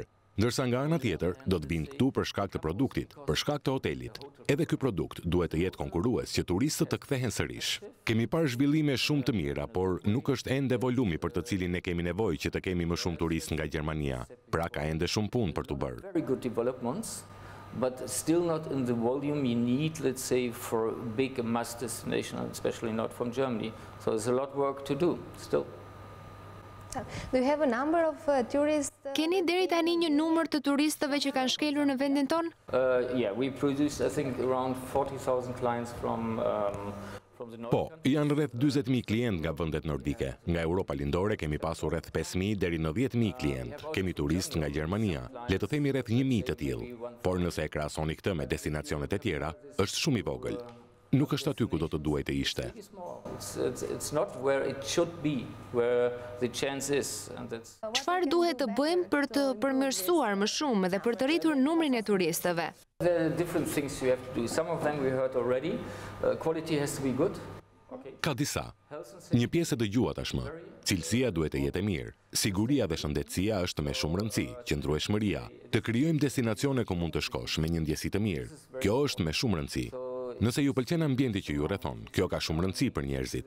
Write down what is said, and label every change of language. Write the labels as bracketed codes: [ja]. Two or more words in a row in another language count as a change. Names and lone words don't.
[sq] Ndërsa nga ana tjetër, do të vinë këtu për shkak të produktit, për shkak të hotelit. Edhe ky produkt duhet të jetë konkurrues që turistët të kthehen sërish. Kemi parë zhvillime shumë të mira, por nuk është ende volumi për të cilin ne kemi nevojë që të kemi më shumë turistë nga Gjermania. Pra ka ende shumë punë për të bërë. [en] Very good developments, but still not in the volume you need, let's say, for a big mass destination, especially not from Germany. So there's a lot of work to do still. Do you have a number of tourists? [sq] Keni deri tani një numër të turistëve që kanë shkelur në vendin ton? [en] Yeah, we produce, I think, around 40,000 clients from the north. [sq] Po, janë rreth 40.000 klientë nga vendet nordike. Nga Europa Lindore kemi pasur rreth 5.000 deri në 10.000 klientë. Kemi turistë nga Gjermania, le të themi rreth 1.000 të tillë. Por nëse e krahasoni këtë me destinacionet e tjera, është shumë i vogël. Nuk është aty ku do të duhej të ishte. [en] It's not where it should be, where the chance is. [sq] Çfarë duhet të bëjmë për të përmirësuar më shumë dhe për të rritur numrin e turistëve? [en] There are different things you have to do. Some of them we heard already. Quality has to be good. [sq] Ka disa. Një pjesë e dëgjuat tashmë. Cilësia duhet të jetë e mirë. Siguria dhe shëndetësia është me shumë rëndësi, qëndrueshmëria. Të krijojmë destinacione ku mund të shkosh me një ndjesi të mirë. Kjo është me shumë rëndësi. Nëse ju pëlqen ambienti që ju rrethon, kjo ka shumë rëndësi për njerëzit.